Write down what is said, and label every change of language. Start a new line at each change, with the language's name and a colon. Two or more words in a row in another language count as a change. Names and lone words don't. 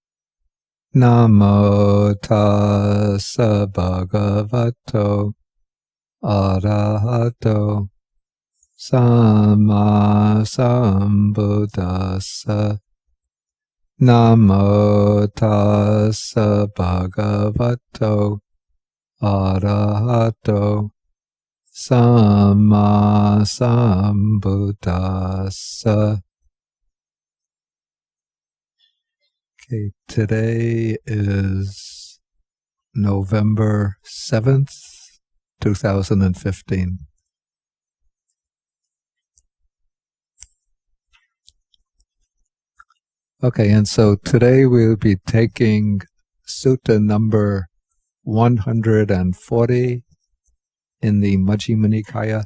Pali: Namo tassa bhagavato arahato samma sambuddhassa. Namo tassa bhagavato arahato samma sambuddhassa.
English: Okay, today is November 7th, 2015. Okay, and so today we'll be taking Sutta number 140 in the Majjhima Nikāya.